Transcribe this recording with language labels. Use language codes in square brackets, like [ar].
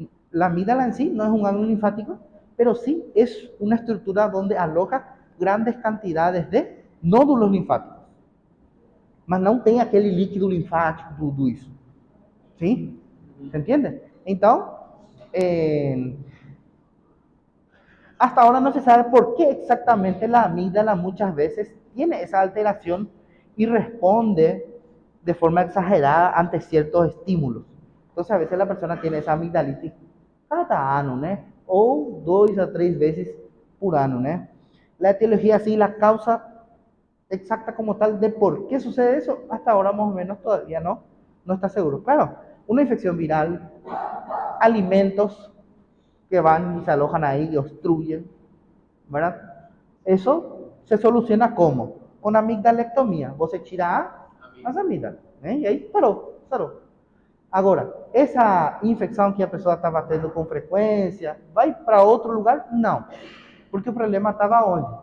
[es] La amígdala en sí no es un ganglio linfático, pero sí es una estructura donde aloja grandes cantidades de nódulos linfáticos. [pt] Mas não tem aquele líquido linfático, tudo isso. [es] ¿Sí? ¿Se entiende? Entonces, hasta ahora no se sabe por qué exactamente la amígdala muchas veces tiene esa alteración y responde de forma exagerada ante ciertos estímulos. Entonces a veces la persona tiene esa amigdalitis cada año, ¿no? O 2 a 3 veces por año, ¿no? La etiología, sí, la causa exacta como tal de por qué sucede eso, hasta ahora más o menos todavía no está seguro. Claro, una infección viral, alimentos que van y se alojan ahí y obstruyen, ¿verdad? Eso se soluciona ¿cómo? Con amigdalectomía. [pt] Vos se tira as amígdalas, e aí parou. Agora, essa infecção que a pessoa estava tendo com frequência, vai para outro lugar? Não. Porque o problema estava onde?